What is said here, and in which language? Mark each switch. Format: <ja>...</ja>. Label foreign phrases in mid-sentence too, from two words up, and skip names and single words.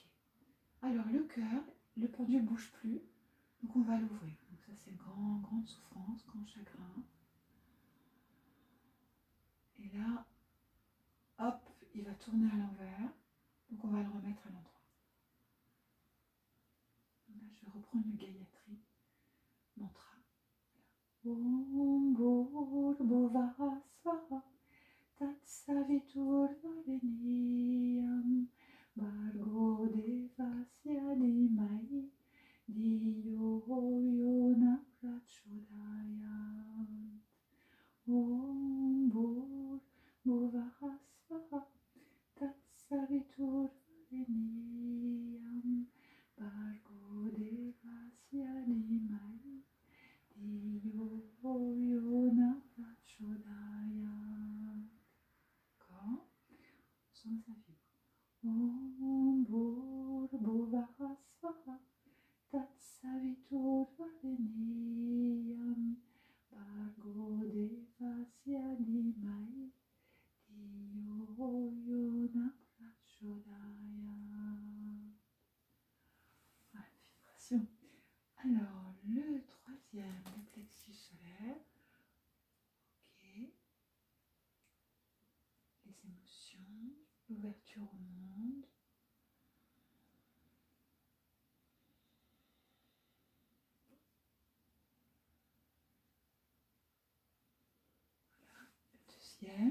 <fr>Alors le cœur, le pendule ne bouge plus, donc on va l'ouvrir. Donc ça c'est grande souffrance, grand chagrin. Et là, hop, il va tourner à l'envers, donc on va le remettre à l'endroit. Là je vais reprendre le Gayatri mantra.</fr> <sa>ॐ भूर्भुवः स्वाहा तत्सवितुर्वरेणियं भर्गो देवस्य धीमहि धियो योन प्रचोदयात्. ॐ भूर्भुवः स्वाहा तत्सवितुर्वरेणियं भर्गो देवस्य धीमहि धियो योन प्रचोदयात्.</sa> <fr>D'accord? On sent que ça vibre.</fr> <sa>ॐ भूर्भुवः स्वाहा तत्सवितुर्वरेणियं भर्गो देवस्य धीमहि धियो योन प्रचोदयात्.</sa> <fr>Voilà, vibration. Alors, le 3e, le plexus solaire. Ok. Les émotions, l'ouverture au monde. Voilà, le 2e.</fr>